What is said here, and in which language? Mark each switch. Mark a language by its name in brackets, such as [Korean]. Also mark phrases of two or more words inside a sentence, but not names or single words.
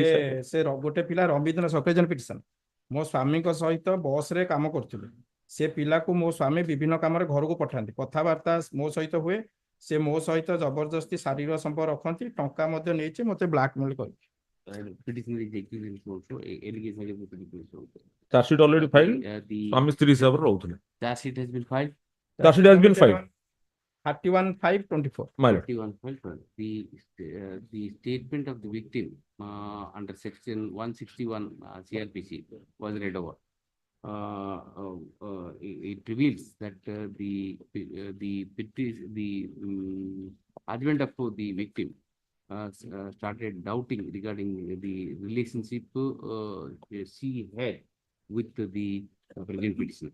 [Odia] ସେ ଗୋଟେ ପିଲା ରବୀନ୍ଦ୍ର ସକେଜନ ପିଟିସନ ମୋ ସ୍ୱାମୀଙ୍କ ସହିତ ବସ ରେ କାମ କରୁଥିଲେ ସେ ପିଲାକୁ ମୋ ସ୍ୱାମୀ ବିଭିନ୍ନ କାମରେ ଘରକୁ ପଠାନ୍ତି କଥାବାର୍ତ୍ତା ମୋ ସହିତ ହୁଏ ସେ ମୋ ସହିତ ଜବରଦସ୍ତି ଶାରୀରିକ ସମ୍ପର୍କ ରଖନ୍ତି ଟଙ୍କା ମଧ୍ୟ ନେଇଛି ମତେ ବ୍ଲାକମେଲ କରି [English] chargesheet already filed [Odia] ସ୍ୱାମୀ ସ୍ତ୍ରୀ ହିସାବରେ ରହୁଥିଲେ [English] Charge sheet has been filed. 31/5/24 The statement of the victim under section 161 CRPC was read over. It reveals that the husband of the victim started doubting regarding the relationship she had with the present petitioner.